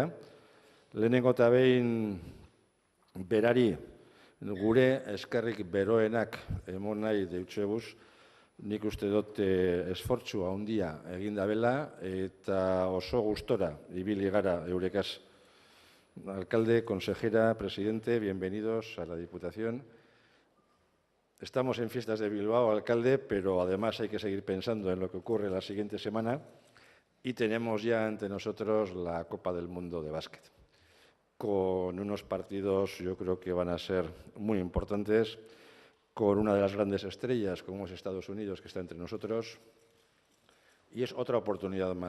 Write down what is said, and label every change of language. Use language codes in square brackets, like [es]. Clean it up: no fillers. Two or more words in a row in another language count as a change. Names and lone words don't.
[eu] Lehenengo eta behin berari gure eskerrik beroenak emon nahi deutxeguz. Nik uste dut esfortzu handia egin dabela eta oso gustora ibili gara eurekaz. [es] Alcalde, consejera, presidente, bienvenidos a la Diputación. Estamos en Fiestas de Bilbao, alcalde, pero además hay que seguir pensando en lo que ocurre la siguiente semana y tenemos ya ante nosotros la Copa del Mundo de Básquet, con unos partidos yo creo que van a ser muy importantes, con una de las grandes estrellas como es Estados Unidos, que está entre nosotros, y es otra oportunidad más.